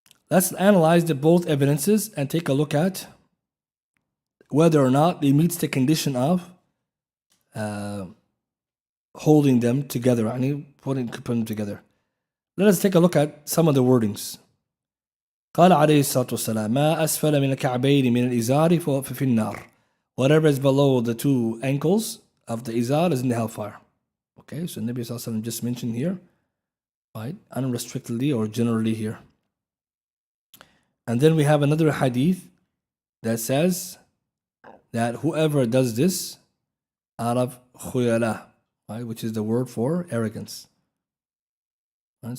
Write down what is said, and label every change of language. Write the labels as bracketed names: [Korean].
[English] Let's analyze the both evidences and take a look at whether or not it meets the condition of holding them together, putting them together. Let us take a look at some of the wordings. [Arabic] قال عليه الصلاة والسلام ما أسفل من الكعبين من الإزار ففي النار. [English] Whatever is below the two ankles of the izar is in the hellfire. Okay, so Nabi Sallallahu Alaihi Wasallam just mentioned here, right, unrestrictedly or generally here. And then we have another hadith that says that whoever does this out of khuyala, right, which is the word for arrogance. Right?